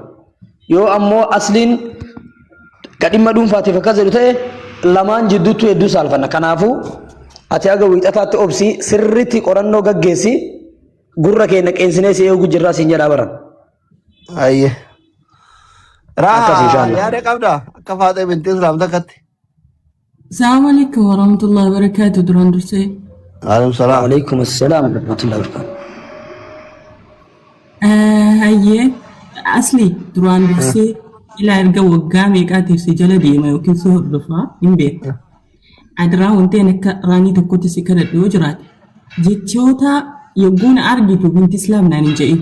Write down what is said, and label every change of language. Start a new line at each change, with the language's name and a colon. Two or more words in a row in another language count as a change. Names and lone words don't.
Oromo: Yoo ammoo asliin kadhimma dhuunfaatiif akkas jedhu ta'e lamaan jidduutti hedduu saalfanna. Kanaafuu ati aga wiixataatti obsii sirriitti qorannoo gaggeessi gurra keenya qeensinee si eeguu jirraa siin jedhaa baran. Ayyee. Raaha yaada qabda akka Faaxee binti Islaam takkatti.
Arabic: السلام عليكم ورحمة الله وبركاته
Oromo: duraan dursee.
Arabic: وعليكم السلام. وعليكم السلام ورحمة الله وبركاته.
Oromo: Hayyee. Asli duraan dursee ilaa erga waggaa meeqaatiif si jala deema yookiin si hordofaa hin beekta. Adiraa wanteen akka raanii tokkotti si kadhadhu yoo jiraate jechoota yogguun argitu binti Islaam naan hin jedhin.